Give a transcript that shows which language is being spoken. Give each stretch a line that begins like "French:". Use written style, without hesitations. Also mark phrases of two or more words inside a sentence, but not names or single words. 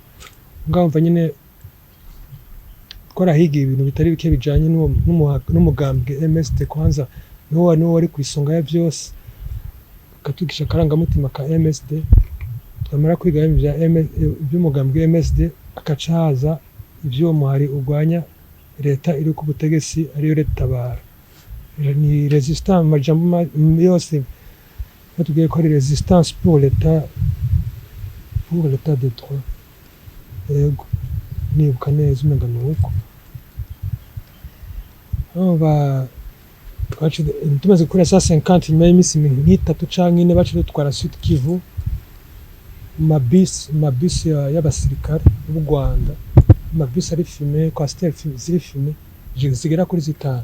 Rundi: Ngumva nyine twarahigiye ibintu bitari bike bijanye n'umugambwe MSD kwanza niwo wari ku isonga ya byose, katugisha karangamutima ka MSD. Twamara kwiga iby'umugambwe MSD akaca haza ibyo muhari urwanya leta iri ku butegetsi ariyo RED-Tabara. Ni resistance majambo yose batubwiye ko ari resistance
French: pour l'état de droit.
Rundi: Yego nibuka neza umenga nuko tumaze gukora 150 nyuma y'imisi nk'itatu canke ine baca dutwara Sud-Kivu mabisi y'abasirikare b'u Rwanda, mabisi ari filmé coaster ziri filmé zigera kuri 5.